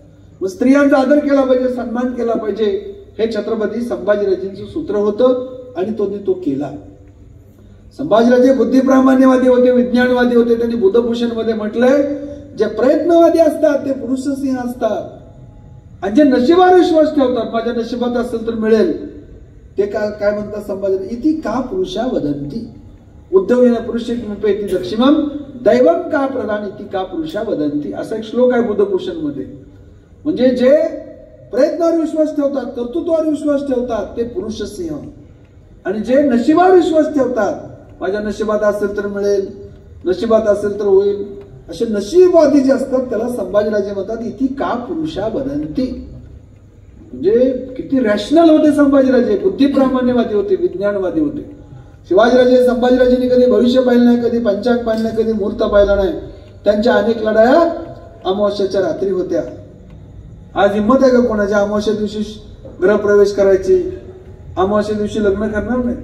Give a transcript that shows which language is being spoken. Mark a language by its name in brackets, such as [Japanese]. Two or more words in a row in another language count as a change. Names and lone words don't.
[Marathi] मग स्त्रियांचा आदर केला पाहिजे, सन्मान केला पाहिजे, हे छत्रपती संभाजीराजेंचं सूत्र होतं आणि तो केला. संभाजीराजे बुद्धिप्रामाण्यवादी होते, विज्ञानवादी होते. त्यांनी बुद्धभूषण मध्ये म्हटलंय, जे प्रयत्नवादी असतात ते पुरुषसिंह असतात, आणि जे नशिबावर विश्वास ठेवतात, माझ्या नशिबात असेल तर मिळेल, ते काय म्हणतात संभाजी, [Sanskrit] इति का पुरुषा वदंती उद्धवेन पुरुषेति दक्षिणम दैवम का प्रधान इति का पुरुषा वदंती, [Marathi] असा एक श्लोक आहे बुद्धभूषण मध्ये. म्हणजे जे प्रयत्नावर विश्वास ठेवतात, कर्तृत्वावर विश्वास ठेवतात ते पुरुष सिंह, आणि जे नशिबावर विश्वास ठेवतात, माझ्या नशिबात असेल तर मिळेल, नशिबात असेल तर होईल, असे नशीबवादी जे असतात त्याला संभाजीराजे म्हणतात [Sanskrit] इति का पुरुषा वदंती. [Marathi] म्हणजे किती रॅशनल होते संभाजीराजे, बुद्धिप्रामाण्यवादी होते, विज्ञानवादी होते. शिवाजीराजे संभाजीराजेंनी कधी भविष्य पाहिलं नाही, कधी पंचांग पाहिलं नाही, कधी मुहूर्त पाहिला नाही. त्यांच्या अनेक लढाया अमावस्याच्या रात्री होत्या. आज हिंमत आहे का कोणाच्या अमावस्या दिवशी गृहप्रवेश करायची, अमावस्या दिवशी लग्न करणार नाही.